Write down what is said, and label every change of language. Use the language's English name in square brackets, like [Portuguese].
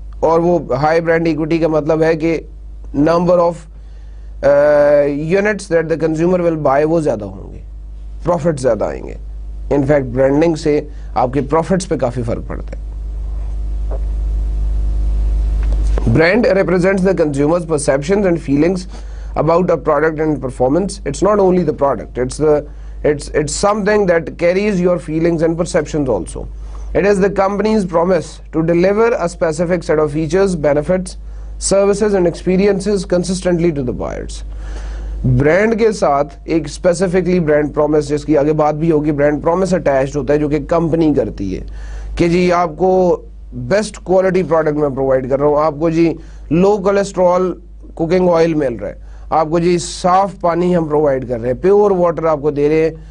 [Urdu] اور وہ high brand equity کا مطلب ہے کہ [English] number of units that the consumer will buy [Urdu] وہ زیادہ ہوں گے, پروفٹ زیادہ آئیں گے. انفیکٹ برانڈنگ سے آپ کے پروفٹس پہ کافی فرق پڑتا ہے. [English] Brand represents the consumer's perceptions and feelings about a product and performance. It's not only the product, it's something that carries your feelings and perceptions also. It is the company's promise to deliver a specific set of features, benefits, services and experiences consistently to the buyers. [Urdu] Brand کے ساتھ ایک specifically brand promise, جس کی آگے بات بھی ہوگی, brand promise attached ہوتا ہے جو کہ کمپنی کرتی ہے کہ جی آپ کو بیسٹ کوالٹی پروڈکٹ میں پرووائڈ کر رہا ہوں, آپ کو جی لو کولیسٹرول کوکنگ آئل مل رہا ہے, آپ کو جی صاف پانی ہم پرووائڈ کر رہے ہیں, پیور واٹر آپ کو دے رہے ہیں.